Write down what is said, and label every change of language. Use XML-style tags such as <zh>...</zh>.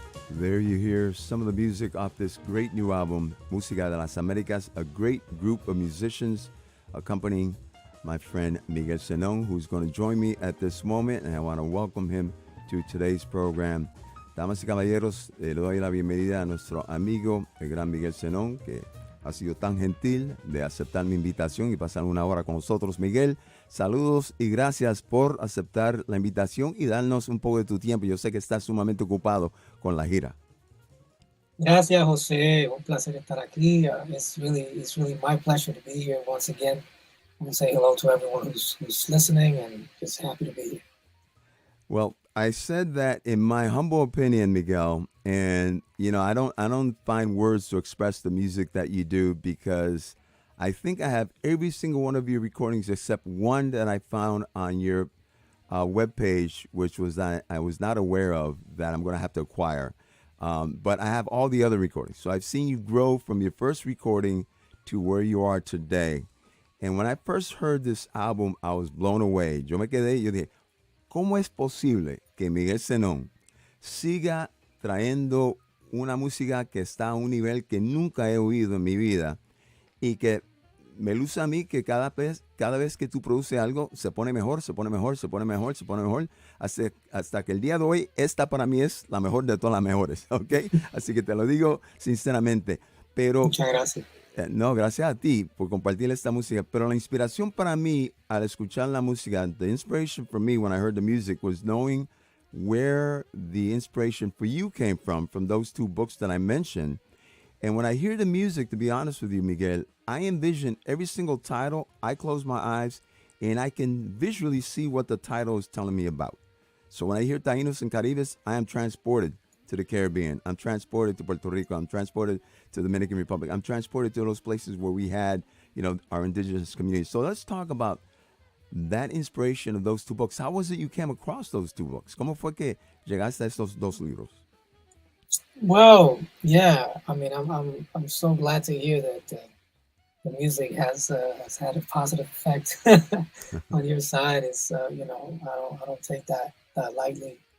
<en>There you hear some of the music off this great new album, Música de las Américas, a great group of musicians accompanying my friend Miguel Zenón, who's going to join me at this moment, and I want to welcome him to today's program.</en> <es>Damas y caballeros, le doy la bienvenida a nuestro amigo, el gran Miguel Zenón, que ha sido tan gentil de aceptar mi invitación y pasar una hora con nosotros. Miguel, saludos y gracias por aceptar la invitación y darnos un poco de tu tiempo. Yo sé que estás sumamente ocupado con la gira. Gracias, José. Un placer estar aquí.</es> <en>It's really my pleasure to be here once again. I want to say hello to everyone who's listening, and just happy to be here. Well, I said that in my humble opinion, Miguel, and you know, I don't find words to express the music that you do, because I think I have every single one of your recordings except one that I found on your webpage, which was that I was not aware of, that I'm going to have to acquire. But I have all the other recordings. So I've seen you grow from your first recording to where you are today. And when I first heard this album, I was blown away.</en> <es>Yo me quedé, yo dije, ¿cómo es posible que Miguel Zenón siga trayendo una música que está a un nivel que nunca he oído en mi vida, y que me luce a mí que cada vez que tú produces algo se pone mejor, hasta que el día de hoy esta para mí es la mejor de todas las mejores, ¿ok? Así que te lo digo sinceramente. Pero muchas gracias. No, gracias a ti por compartir esta música.</es> <en>Pero la inspiración para mí al escuchar la música, the inspiration for me when I heard the music was knowing where the inspiration for you came from those two books that I mentioned. And when I hear the music, to be honest with you, Miguel, I envision every single title. I close my eyes and I can visually see what the title is telling me about. So when I hear Taínos and Caribes, I am transported to the Caribbean. I'm transported to Puerto Rico. I'm transported to the Dominican Republic. I'm transported to those places where we had, our indigenous communities. So let's talk about that inspiration of those two books. How was it you came across those two books?</en> <es>¿Cómo fue que llegaste a estos dos libros?</es> <en>Well, yeah. I mean, I'm so glad to hear that the music has had a positive effect on your side. It's I don't take that lightly.</en>